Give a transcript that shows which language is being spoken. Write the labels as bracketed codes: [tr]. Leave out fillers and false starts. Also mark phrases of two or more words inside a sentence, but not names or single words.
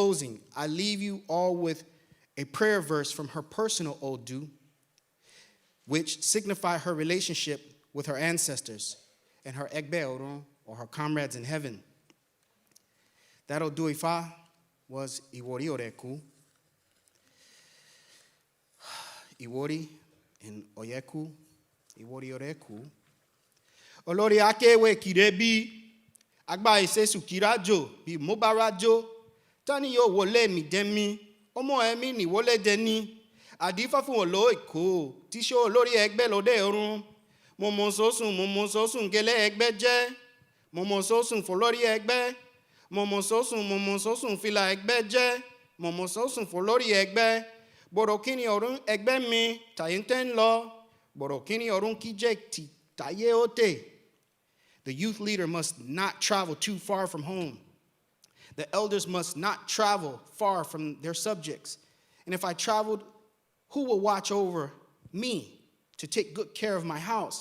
[en] In closing, I leave you all with a prayer verse from her personal Odu, which signify her relationship with her ancestors and her [yo] Egbe Orun, [en] or her comrades in heaven. That Odu Ifa was Iwori Oreku. Iwori in Oyeku, Iwori Oreku. [yo] Olori akewe kirebi, agba isesu kirajo, bi mobarajo, tani yo wole mi demi, omo emi ni wole deni, adifa fun olo iko, tisho olori Egbelade orun, momo sosun gele egbe je, momo sosun folori egbe, momo sosun fila egbe je, momo sosun folori egbe, borokini orun egbe mi, tayenten lo, borokini orun kije ti taye ote. [en] The youth leader must not travel too far from home. The elders must not travel far from their subjects. And if I traveled, who will watch over me to take good care of my house?